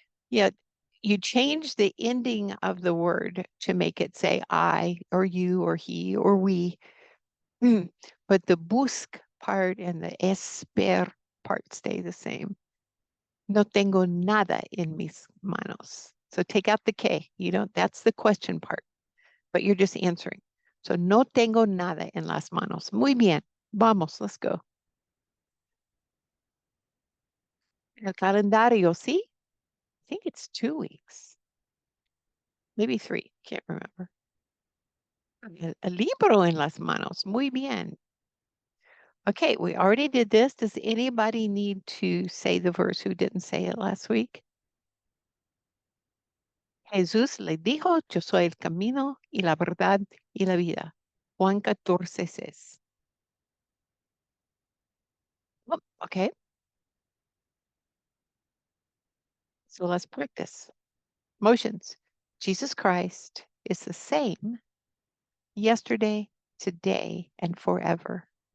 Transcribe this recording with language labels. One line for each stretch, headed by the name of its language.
English: Yeah, you change the ending of the word to make it say I or you or he or we. But the busc part and the esper part stay the same.
Spanish: No tengo nada en mis manos.
English: So take out the K. That's the question part, but you're just answering.
Spanish: So no tengo nada en las manos. Muy bien. Vamos,
English: let's go.
Spanish: El calendario, ¿sí?
English: I think it's 2 weeks. Maybe 3. Can't remember.
Spanish: El libro en las manos. Muy bien.
English: Okay, we already did this. Does anybody need to say the verse who didn't say it last week?
Spanish: Jesús le dijo, yo soy el camino y la verdad y la vida. Juan 14:6.
English: Oh, okay, so let's practice. Motions. Jesus Christ is the same yesterday, today, and forever.